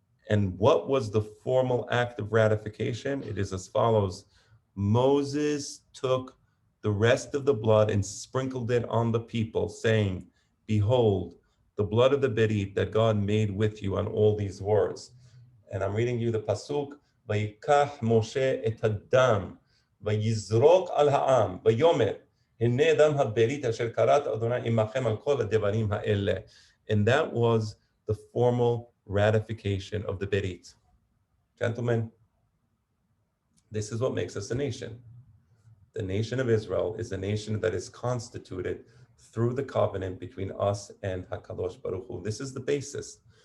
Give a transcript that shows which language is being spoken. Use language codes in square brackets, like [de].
[en] And what was the formal act of ratification? It is as follows: Moses took the rest of the blood and sprinkled it on the people, saying, "Behold, the blood of the Berit that God made with you," on all these words. And I'm reading you the pasuk, [he] ויקח משה את הדם, ויזרוק על העם, ויאמר, הנה דם הברית אשר כרת אדוני עמכם על כל הדברים האלה. [en] And that was the formal ratification of the Berit. Gentlemen, this is what makes us a nation. The nation of Israel is a nation that is constituted through the covenant between us and HaKadosh Baruch Hu. This is the basis.